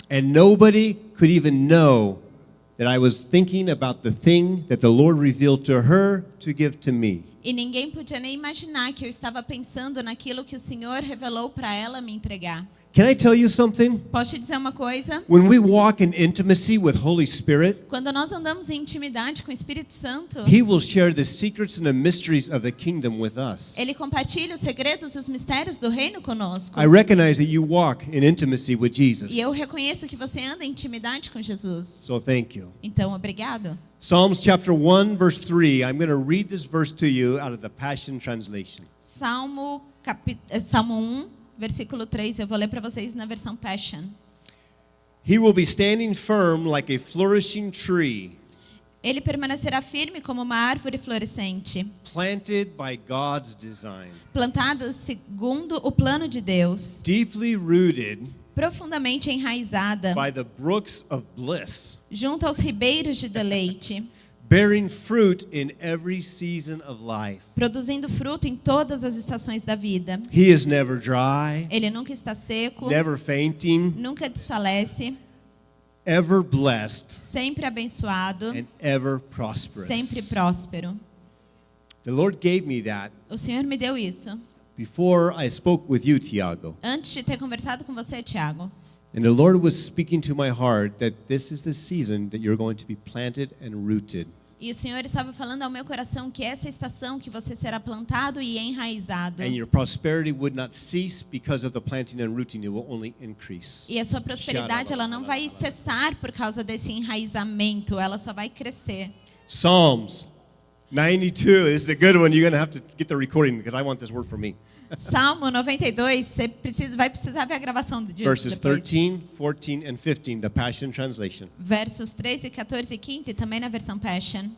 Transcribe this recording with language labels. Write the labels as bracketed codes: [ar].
[en] And nobody could even know that I was thinking about the thing that the Lord revealed to her to give to me. [pt] E ninguém podia nem imaginar que eu estava pensando naquilo que o Senhor revelou para ela me entregar. [en] Can I tell you something? [pt] Posso te dizer uma coisa? [en] When we walk in intimacy with Holy Spirit, [pt] Quando nós andamos em intimidade com o Espírito Santo, [en] He will share the secrets and the mysteries of the kingdom with us. [pt] Ele compartilha os segredos e os mistérios do reino conosco. [en] I recognize that you walk in intimacy with Jesus. [pt] E eu reconheço que você anda em intimidade com Jesus. [en] So thank you. [pt] Então, obrigado. [en] Psalms chapter 1 verse 3. I'm going to read this verse to you out of the Passion Translation. [pt] Salmo 1, versículo 3, eu vou ler para vocês na versão Passion. [en] He will be standing firm like a flourishing tree, [pt] Ele permanecerá firme como uma árvore florescente, [en] planted by God's design, [pt] plantada segundo o plano de Deus, [en] deeply rooted [pt] profundamente enraizada, [en] by the brooks of bliss, [pt] junto aos ribeiros de deleite, [en] bearing fruit in every season of life. [pt] produzindo fruto em todas as estações da vida. [en] He is never dry, [pt] Ele nunca está seco, [en] never fainting, [pt] nunca desfalece, [en] ever blessed, [pt] sempre abençoado, [en] and ever prosperous. [pt] sempre próspero. [en] The Lord gave me that [pt] O Senhor me deu isso [en] before I spoke with you, Tiago. [pt] antes de ter conversado com você, Tiago. [en] And the Lord was speaking to my heart that this is the season that you're going to be planted and rooted. [pt] E o Senhor estava falando ao meu coração que essa estação que você será plantado e enraizado. [en] And your prosperity would not cease because of the planting and rooting, it will only increase. [pt] E a sua prosperidade ela não vai cessar por causa desse enraizamento, ela só vai crescer. [en] Psalms 92, this is a good one. You're going to have to get the recording because I want this word for me. [pt] Salmo 92, você vai precisar ver a gravação disso [en] Verses [pt] depois. [en] 13, 14, and 15, the Passion Translation. [pt] Versos 13, 14 e 15, também na versão Passion.